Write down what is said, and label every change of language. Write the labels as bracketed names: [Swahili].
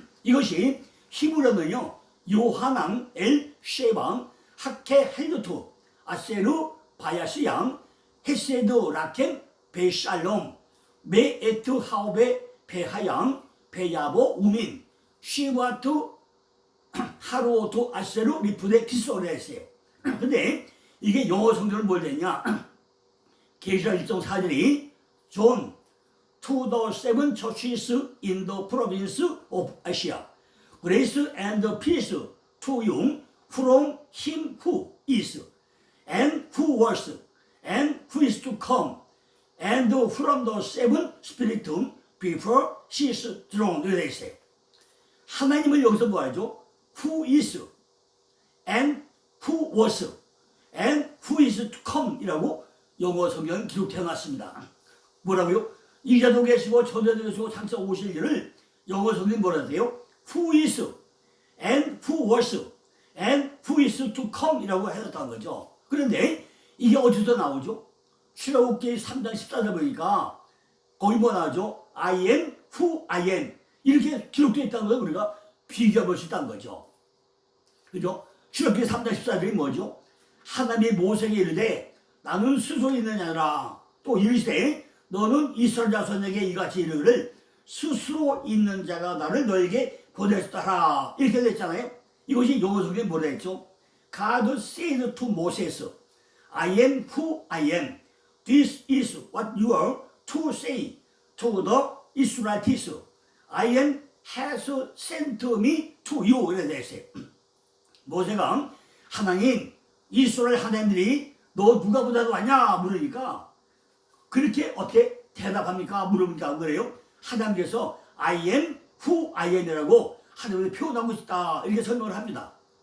[Korean] 이것이 히브리어는요, 요하난 엘 쉐방 하케 헬루투 아세루 바야스 양 헤세드 라켄 베샬롬 메에트 하오베 베하양 베야보 우민 시와투 하루오투 아세루 리프데 키소레스예요. 근데 이게 영어 성경은 뭘 됐냐? 계시록 1장 4절이 [English] John to the seven churches in the province of Asia grace and peace to you from him who is and who was and who is to come and from the seven spirits before his throne. [Korean] 이렇게 되어 있어요. 하나님을 여기서 뭐하죠? [English] Who is and who was and who is to come [Korean] 이라고 영어 성경은 기록해 놨습니다. 뭐라고요? 이제도 계시고 전에도 계시고 장차 오실 일을 영어 성경이 뭐라 해요? [English] Who is and who was and who is to come [Korean] 이라고 해놨다는 거죠. 그런데 이게 어디서 나오죠? 출애굽기 3장 14절 보니까 거기 뭐 나오죠? [English] I am who I am [Korean] 이렇게 기록되어 있다는 걸 우리가 비교해 볼 수 있다는 거죠. 그죠? 출애굽기 3장 14절이 뭐죠? 하나님이 모세에게 이르되 나는 스스로 있는 자라 또 이르시되 너는 이스라엘 자손에게 이같이 이르기를 스스로 있는 자가 나를 너에게 보냈더라 이렇게 됐잖아요. 이것이 영어 성경에 뭐라 했죠? [English] God said to Moses I am who I am. This is what you are to say to the Israelites. I am has sent me to you [Korean] 이렇게 됐어요. 모세가 하나님 이스라엘 하나님들이 너 누가 보다도 왔냐 물으니까 그렇게 어떻게 대답합니까? 물으니까 그래요. 하나님께서 [English] I am who I am [Korean] 이라고 하나님을 표현하고 있다 이렇게 설명을 합니다.